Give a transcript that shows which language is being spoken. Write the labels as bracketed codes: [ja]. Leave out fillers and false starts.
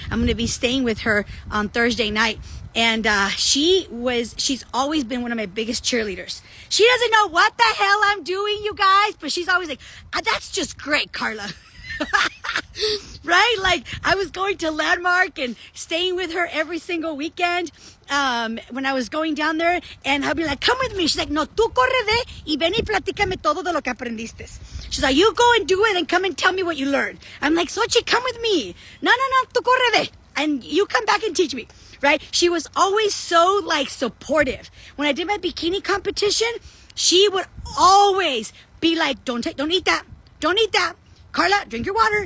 [en] I'm going to be staying with her on Thursday night. And she's always been one of my biggest cheerleaders. She doesn't know what the hell I'm doing, you guys, but she's always like, that's just great, Karla. Right? Like, I was going to Landmark and staying with her every single weekend when I was going down there, and I'll be like, come with me. She's like, [es] no, tú corre de y ven y platícame todo de lo que aprendiste. [en] She's like, you go and do it and come and tell me what you learned. I'm like, Xochitl, come with me. [es] No, tú corre de, [en] and you come back and teach me. Right? She was always so like supportive. When I did my bikini competition, she would always be like, don't eat that. Don't eat that. Karla, drink your water.